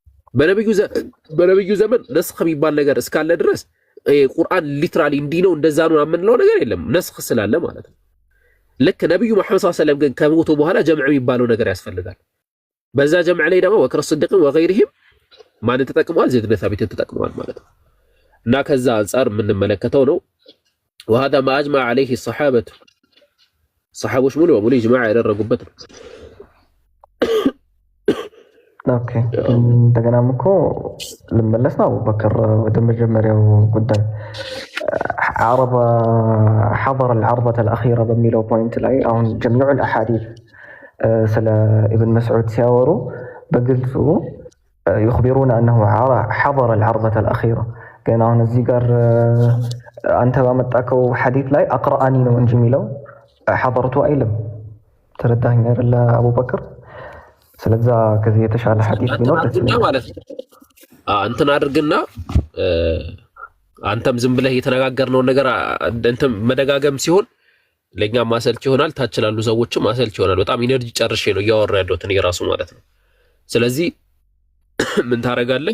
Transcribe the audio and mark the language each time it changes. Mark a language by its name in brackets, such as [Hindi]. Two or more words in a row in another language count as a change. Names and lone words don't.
[Amharic] በነብዩ ዘመን ነስኽ የሚባል ነገር እስካለ ድረስ ቁርአን ሊትራሊ እንዲህ ነው እንደዛ ነው የምንለው ነገር የለም፣ ነስኽ ስላለ ማለት ነው። ልክ ነብዩ መሐመድ [Arabic] صلى الله عليه وسلم [Amharic] ግን ከሞቱ በኋላ ጀምዕ የሚባለው ነገር ያስፈልጋል። በዛ ጀምዕ ላይ ደግሞ ወክረ ስዲቅን ወገይሪሂም ማንን ተጠቅመዋል? ዘይድ ብን ሳቢትን ተጠቅመዋል ማለት ነው። እና ከዛ አንጻር የምንመለከተው ነው። [Arabic] وهذا ما اجمع عليه الصحابه [Amharic] ሰሐቦች ሙሉ በሙሉ ኢጅማዕ ያደረጉበት ነው። ኦኬ እንደገናም እኮ ልመለስ ነው አቡበከር ወደ መጀመሪያው ጉዳይ [Arabic] حضر العرضة [Amharic] الأخيرة በሚለው ፖይንት ላይ አሁን [Arabic] جميع الأحاديث [Amharic] ስለ ኢብን መስዑድ ሲያወሩ በግልጹ [Arabic] يخبرون أنه حضر العرضة الأخيرة [Amharic] ግን አሁን እዚህ ጋር አንተ ባመጣከው ሐዲስ ላይ አቅራአኒ ነው እንጂ የሚለው حضرته አይልም። ተረዳኸኝ አይደል አቡበከር? ስለዛ ከዚህ የተሻለ ሐዲስ ቢኖር ደስ ይላል ማለት ነው። እንትን አድርግና አንተም ዝም ብለህ የተነጋገርነው ነገር እንትን መደጋገም ሲሆን ለኛም ማሰልች ይሆናል፣ ታች ላሉ ሰዎችም ማሰልች ይሆናል። በጣም ኢነርጂ ጨርሼ ነው እያወራ ያለሁት እኔ ራሱ ማለት ነው። ስለዚህ ምን ታረጋለህ?